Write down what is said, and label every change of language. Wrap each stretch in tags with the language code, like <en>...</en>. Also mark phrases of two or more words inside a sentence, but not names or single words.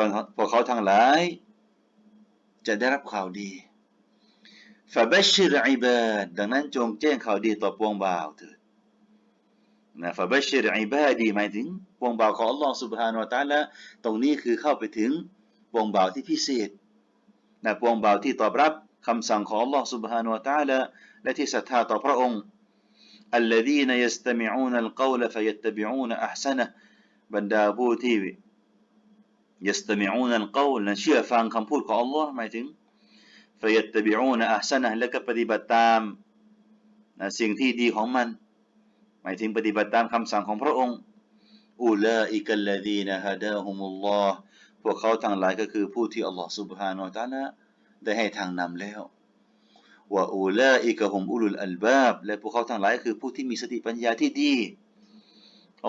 <th>เขาทั้งหลายจะได้รับข่าวดี</th> <ar>فبشر عباد</ar> <th>ดังนั้นจงแจ้งข่าวดีต่อปวงบ่าวเถิด</th> <ar>فبشر عبادي</ar> <th>หมายถึงปวงบ่าวของอัลลอฮฺ</th> <ar>سبحانه และ تعالى</ar> <th>ตรงนี้คือเข้าไปถึงปวงบ่าวที่พิเศษปวงบ่าวที่ตอบรับคำสั่งของอัลลอฮฺ</th> <ar>سبحانه และ تعالى</ar> <th>และที่ศรัทธาต่อพระองค์</th> <ar>الذين يستمعون القول فيتبعون أحسنه</ar> <th>บรรดาผู้ที่</th> <ar>يستمعون القول</ar> <th>นั้นเชื่อฟังคำพูดของอัลลอฮ์หมายถึง</th> <ar>فيتبعون أحسنه</ar> <th>และก็ปฏิบัติตามสิ่งที่ดีของมันหมายถึงปฏิบัติตามคำสั่งของพระองค์</th> <ar>أولئك الذين هداهم الله</ar> <th>พวกเขาทั้งหลายก็คือ ผู้ที่อัลลอฮ์</th> <ar>سبحانه และ تعالى</ar> <th>ได้ให้ทางนำแล้ว</th> <ar>وأولئك هم أولو الألباب</ar> <th>และพวกเขาทั้งหลายคือผู้ที่มีสติปัญญาที่ดีอัล</th>